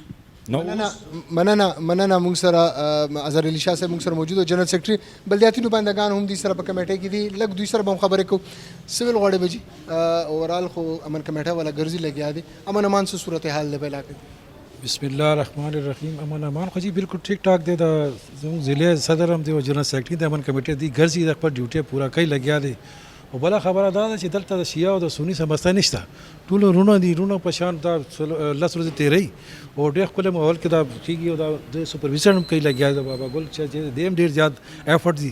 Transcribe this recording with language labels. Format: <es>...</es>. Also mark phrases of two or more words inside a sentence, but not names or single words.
<ps>مننه موږ سره اظهر علي شاه صاحب موږ سره موجود او</ps> <en>general secretary</en> <ps>بلدیاتي نمائندګان هم دي سره په کمیټه کې دي. لږ دوی سره به هم خبرې کوو. سویل غواړي به جي اوورال خو امن کمیټه والا ګرځي لګیا دي، امن امان څه صورتحال دی په علاقه کې؟</ps> <ar>بسم الله الرحمن الرحیم.</ar> <ps>امن امان خو جی</ps> <ur>بالکل ٹھیک ٹھاک</ur> <ps>دی. د زموږ ضلع صدر هم دی او</ps> <en>general secretary</en> <ps>د امن کمیټې دی ګرځي د خپل ډیوټي پوره کوي لګیا دی. او بله خبره دا ده چې دلته د شیعه او د سني سمسته نشته، ټول رونه دي، رونه په شان دا 10 ورځې تیری او ډېر ښکلی ماحول کې دا کېږي او دا د سپرویزن هم کوي لګیا دی بابا ګل چې دی هم ډېر زیات ایفرټ دي.</ps>